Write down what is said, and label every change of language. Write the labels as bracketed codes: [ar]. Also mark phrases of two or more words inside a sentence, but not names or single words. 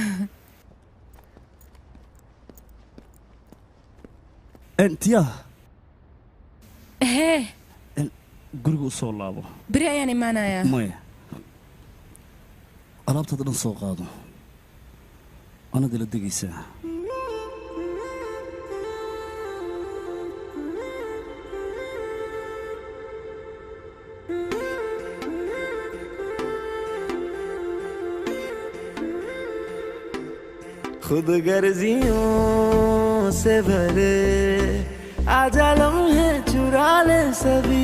[so] انتيا hee guriga u soo laabo beri ayaan imaanayaa maya alaabtada dhan soo qaado anad ila degaysaa [hi] खुद गर्जियों से भरे आजा लम्हे चुरा ले सभी